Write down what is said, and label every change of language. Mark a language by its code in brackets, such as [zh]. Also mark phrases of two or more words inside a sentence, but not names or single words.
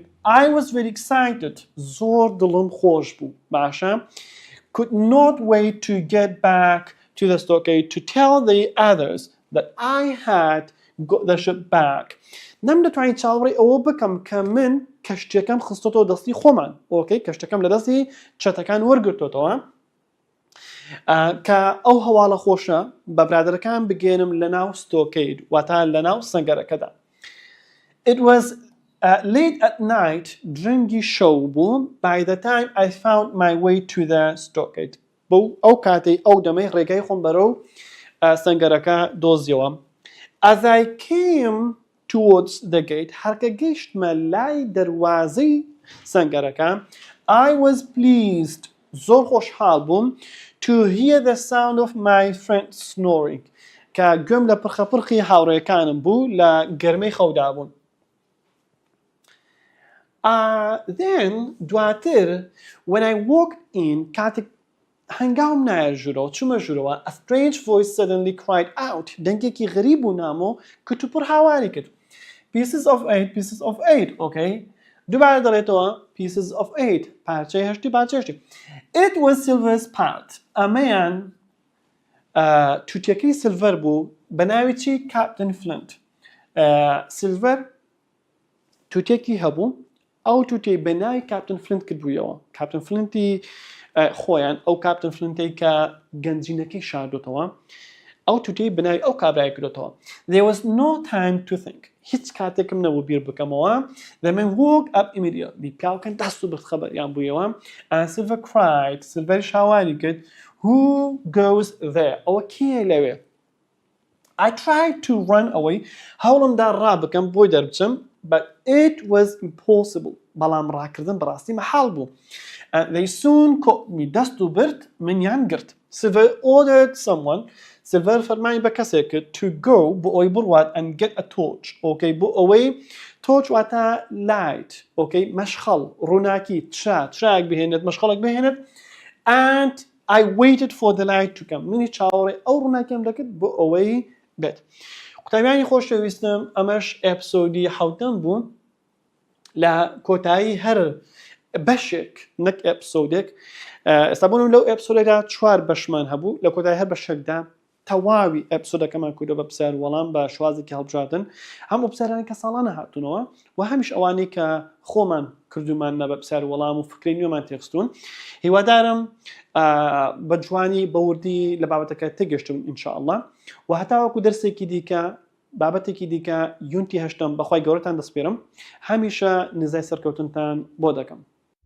[en] I was very excited. [ckb] زۆر دڵم خۆش بوو. باشە. [en] Could not wait to get back to the stockade to tell the others that I had got the ship back. [ckb] نەم دەتوانین چاوەڕێی ئەوە بکەم کە من کەشتەکەم خستۆتەوە دەستی خۆمان. ئۆکەی کەشتەکەم لە دەستی چەتەکان وەرگرتۆتەوە. کە ئەو هەواڵە خۆشە بە برادەرەکان بگێنم لە ناو ستۆکەید واتە لە ناو سەنگەرەکەدا. [en] It was late at night [ckb] درنگی شەو بوو [en] by the time I found my way to the stockade. [ckb] بۆ ئەو کاتەی ئەو دەمەی ڕێگای خۆم بەرەو سەنگەرەکە دۆزیەوە. [en] As I came towards the gate [ckb] هەرکە گەیشتمە لای دەروازەی سەنگەرەکە [en] I was pleased [ckb] زۆر خۆشحاڵ بووم [en] to hear the sound of my friend snoring [ckb] کە گوێم لە پرخەپرخی هاوڕێکانم بوو لە گەرمەی خەودا بوون. Then دواتر [en] when I walked in [ckb] کاتێک هەنگاوم نایە ژوورەوە چوومە ژوورەوە [en] a strange voice suddenly cried out [ckb] دەنگێکی غەریب و نامۆ کتوپڕ هاواری کرد. [en] Pieces of 8 okay [ckb] دووبارە دەڵێتەوە [en] pieces of 8 [ckb] پارچەی هەشتی پارچەی هەشتی. [en] It was Silver's part [ckb] ئەمەیان تووتێکەی سیلڤەر بوو بە ناوی چی کاپتن فلنت. سیلڤەر تووتێکی هەبوو ئەو تووتەی بە ناوی کاپتن فلنت کردبوویەوە. کاپتن فلنتی خۆیان ئەو کاپتن فلنتەی کە گەنجینەکەی شاردوتەوە ئەو تووتەی بە ناوی ئەو کابرای کردوتەوە. [en] There was no time to think. [ckb] هیچ کاتێکم نەبوو بیر بکەمەوە. [en] The man woke up immediately. [ckb] پیاوەکان دەست و برد خەبەریان بوویەوە. [en] And Silver cried. [ckb] سیلڤەریش هاواری کرد. [en] Who goes there? [ckb] ئەوە کێیە لەوێ؟ [en] I tried to run away. [ckb] هەوڵمدا ڕابکەم بۆی دەربچم. [en] But it was impossible. [ckb] بەڵام ڕاکردن بەڕاستی مەحاڵ بوو. [en] And they soon caught me. [ckb] دەست و برد منیان گرت. [en] Silver ordered someone. [ckb] Silver فەرمانی بە کەسێک کرد [en] to go [ckb] بۆ ئەوەی بڕوات [en] and get a torch. [ckb] Okay بۆ ئەوەی torch واتە light. Okay مەشخەڵ ڕووناکی چراک بهێنێت مەشخەڵێک بهێنێت. [en] And I waited for the light to come. [ckb] منی چاوەڕێ ئەو ڕووناکیم دەکرد بۆ ئەوەی بێت. قوتابیانی خۆشەویستم ئەمەش ئەپسۆدی حەوتەم بوو لە کۆتایی هەر بەشێک نەک ئەپسۆدێک. ئێستا بوونم لەو ئەپسۆدێکدا 4 بەشمان هەبوو لە کۆتایی هەر بەشێکدا تەواوی ئەپسۆدەکەمان کردو بە پرسیار وەڵام بە شوازێکی هەڵبژاردن هەموو پرسیارانی کە ساڵانە هاتوونەوە و هەمیش ئەوانەی کە خۆمان کردومانە بە پرسیار وەڵام و فکرەی نوێمان تێخستون هیوادارم بە جوانی بەوردی لە بابەتەکە تێگەشتم ئینشاءالله و هەتاوەکو دەرسێکی دیکە بابەتێکی دیکە یونتی هەشتم بەخوای گەورەتان دەسپێرم هەمیشە نزای سەرکەوتنتان بۆ دەکەم